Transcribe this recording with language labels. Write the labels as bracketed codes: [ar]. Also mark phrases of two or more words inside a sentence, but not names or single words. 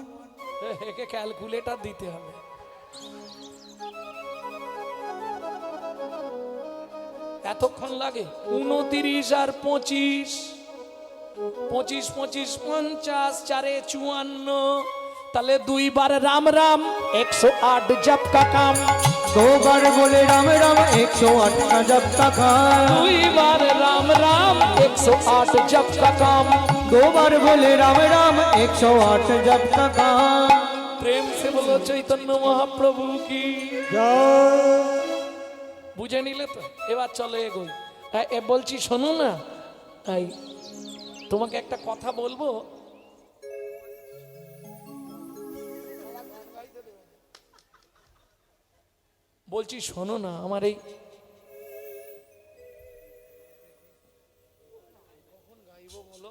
[bn] একে ক্যালকুলেটর দিতে হবে। এতক্ষণ লাগে? 29 আর 25, 25 25 50, 4 54। [hi] তাহলে 2 बार राम राम 108 जप का काम। 2 बार बोले राम राम 108 का जप का काम। 2 बार राम राम 108 जप का काम। 2 बार बोले राम राम 108 जप का काम। प्रेम से बोलो चैतन्य महाप्रभु की। [bn] জয়। বুঝে নিলে তো? এবার চলো এগোই। বলছি শোনো না, এই তোমাকে একটা কথা বলবো। বলছি শোনো না, আমার এই কখন গাইবো বলো?